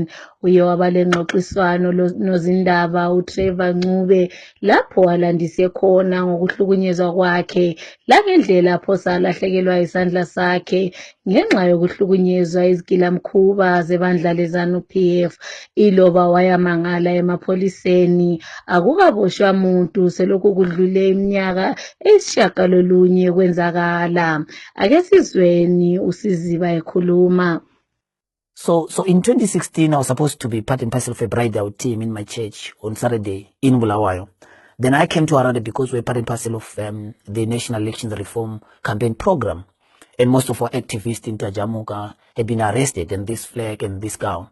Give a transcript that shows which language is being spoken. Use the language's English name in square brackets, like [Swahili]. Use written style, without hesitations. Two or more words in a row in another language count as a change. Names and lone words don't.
[North Ndebele] Uye waba lengxoxiswano nozindaba uTrevor Ncube lapho walandise khona ngokuhlukunyezwa kwakhe langendlela aphosa alahlekelwa isandla sakhe ngenxa yokuhlukunyezwa izigilamkhuba zebandla leZANU-PF. Iloba wayamangala emapholiseni akukaboshwa muntu selokhu kudlule iminyaka eyisishiyagalolunye kwenzakala. Ake sizweni uSiziba ekhuluma. [English] So in 2016, I was supposed to be part and parcel of a bridal team in my church on Saturday in Bulawayo. Then I came to Harare because we're part and parcel of the National Elections Reform Campaign Program. And most of our activists in Tajamuka had been arrested in this flag and this gown.